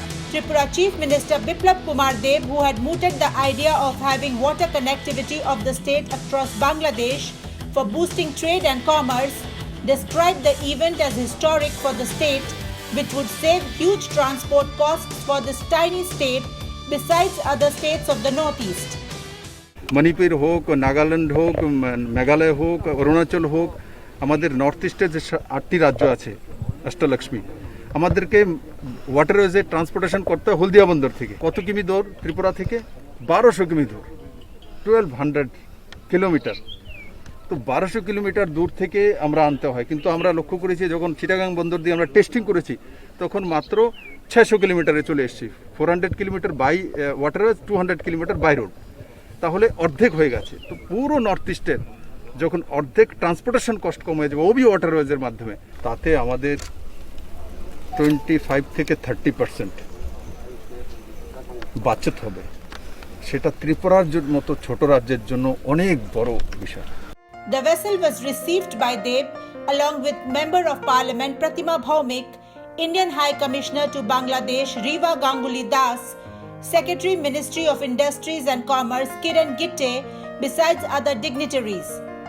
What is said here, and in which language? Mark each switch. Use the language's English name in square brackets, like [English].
[English] Tripura Chief Minister Biplab Kumar Deb, who had mooted the idea of having water connectivity of the state across Bangladesh for boosting trade and commerce, described the event as historic for the state, which would save huge transport costs for this tiny state besides other states of the Northeast. [Bangla] Manipur হোক, নাগাল্যান্ড হোক, মেঘালয় হোক, অরুণাচল হোক, আমাদের north ইস্টে যে 8টি রাজ্য আছে অষ্টলক্ষ্মী, আমাদেরকে ওয়াটারওয়েজে ট্রান্সপোর্টেশন করতে হয় হলদিয়া বন্দর থেকে। কত কিমি দূর? ত্রিপুরা থেকে 1200 কিমি দূর, 1200 কিলোমিটার। তো 1200 কিলোমিটার দূর থেকে আমরা আনতে হয়, কিন্তু আমরা লক্ষ্য করেছি যখন চিটাগাং বন্দর দিয়ে আমরা টেস্টিং করেছি তখন মাত্র 600 কিলোমিটারে চলে এসেছি। 400 kilometre by waterways, 200 kilometre by road, তাহলে অর্ধেক হয়ে গেছে। তো পুরো নর্থ ইস্টের যখন অর্ধেক ট্রান্সপোর্টেশন কস্ট কমে যাবে ওবি ওয়াটারওয়েজের মাধ্যমে, তাতে আমাদের 25 থেকে 30% বাঁচত হবে। সেটা ত্রিপুরার মতো ছোট রাজ্যের জন্য অনেক বড় বিষয়। [English] The vessel was received by Deb along with Member of Parliament Pratima Bhaumik, Indian High Commissioner to Bangladesh Riva Ganguly Das, Secretary Ministry of Industries and Commerce Kiran Gitte, besides other dignitaries.